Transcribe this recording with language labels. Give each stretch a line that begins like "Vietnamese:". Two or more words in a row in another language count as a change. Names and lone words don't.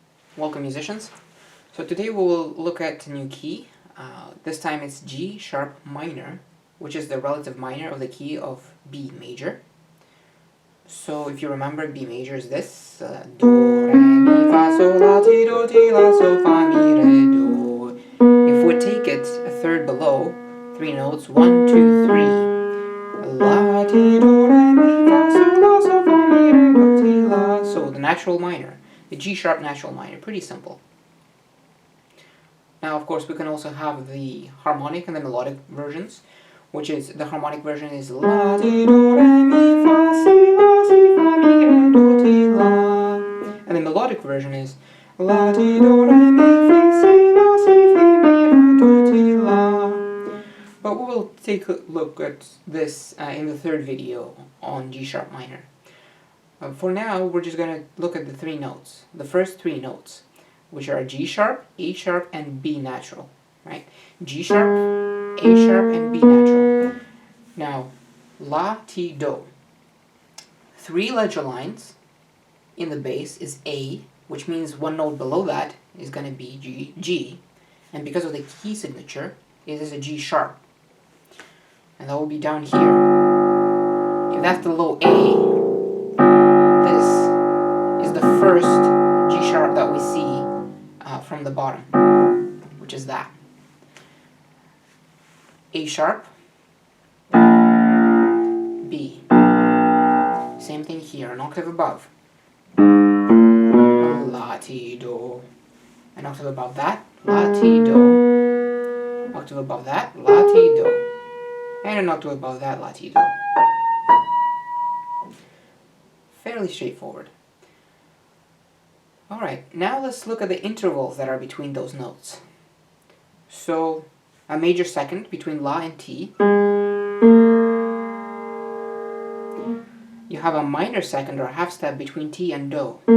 English: Welcome, musicians. So today we will look at a new key. This time it's G sharp minor, which is the relative minor of the key of B major. So if you remember, B major is this: do, re, mi, fa, sol, la, ti, do, ti, la, sol, fa, mi, re, do. If we take it a third below, three notes, 1, 2, 3. La, ti, do, re, mi, fa, sol, la, sol, fa, mi, re, do, ti, la. So the natural minor, the G sharp natural minor, pretty simple. Now, of course, we can also have the harmonic and the melodic versions, which is, the harmonic version is la, ti, do, re, mi, fa, si, la, mi, re, do, ti, la. And the melodic version is la, ti, do, re, mi, fa, si, la, mi, re, do, ti, la. But we will take a look at this in the third video on G sharp minor. For now, we're just going to look at the three notes, the first three notes, which are G sharp, A sharp, and B natural, right? G sharp, A sharp, and B natural. Now, la, ti, do. Three ledger lines in the bass is A, which means one note below that is going to be G, and because of the key signature, it is a G sharp. And that will be down here. If that's the low A, this is the first G sharp that we see from the bottom, which is that. A sharp, B. Same thing here, an octave above. La, ti, do. An octave above that, la, ti, do. Octave above that, la, ti, do. And an octave above that, la, ti, do. Fairly straightforward. Alright, now let's look at the intervals that are between those notes. So, a major second between la and ti. You have a minor second or a half step between ti and do.